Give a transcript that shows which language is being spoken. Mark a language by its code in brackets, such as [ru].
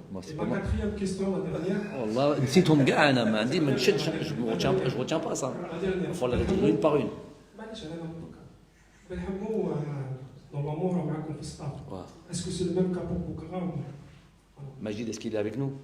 [fr] Et ma quatrième question, la dernière. [ar] والله نسيتهم كاع انا ما عندي ما نشدش [fr] je retiens pas ça. Il faut les dire une par une. [ar] معليش انا نقولك بالحمو normalement راه معكم في الستاف. [fr] Est-ce que c'est le même cas pour Boukara ou non? Majid, est-ce qu'il est avec nous?